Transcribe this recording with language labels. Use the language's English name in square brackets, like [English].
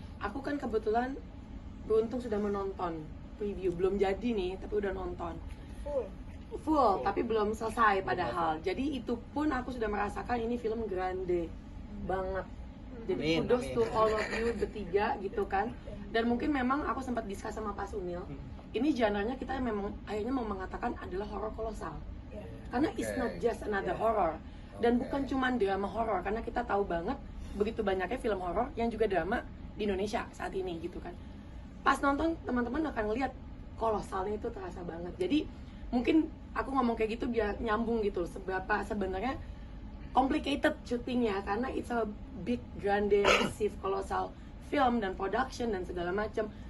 [Indonesian] Aku kan kebetulan beruntung sudah menonton preview, belum jadi nih, tapi udah nonton full, tapi belum selesai padahal. Jadi itu pun aku sudah merasakan ini film grande banget. Jadi Amin, [English] kudos [Indonesian] amin. [English] to all of you [Indonesian] bertiga gitu kan. Dan mungkin memang aku sempat diskus sama Pak Sunil. Ini genre-nya kita memang akhirnya mau mengatakan adalah horor kolosal. Ya. [English] Karena it's not just another horror. [Indonesian] Dan bukan cuma drama horor, karena kita tahu banget begitu banyaknya film horor yang juga drama di Indonesia saat ini gitu kan. Pas nonton teman-teman akan lihat kolosalnya itu terasa banget. Jadi mungkin aku ngomong kayak gitu biar nyambung gitu seberapa sebenarnya complicated syutingnya, karena [English] it's a big grand massive kolosal film [Indonesian] dan production dan segala macam.